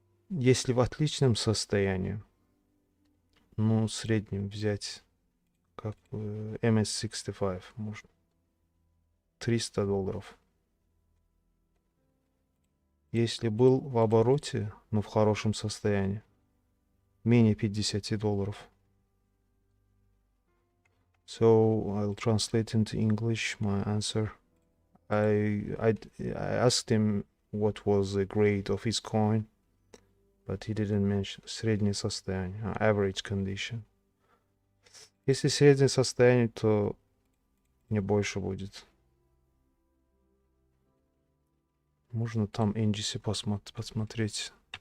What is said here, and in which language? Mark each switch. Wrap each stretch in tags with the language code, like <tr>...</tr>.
<ru>Если в отличном состоянии, ну, в среднем взять, как MS-65, можно $300. Если был в обороте, но в хорошем состоянии, менее $50.</ru> <en>So I'll translate into English my answer. I asked him what was the grade of his coin, but he didn't mention</en> <ru>среднее состояние,</ru> <en>average condition.</en> <ru>Если среднее состояние, то не больше будет. Можно там NGC посмотреть.</ru>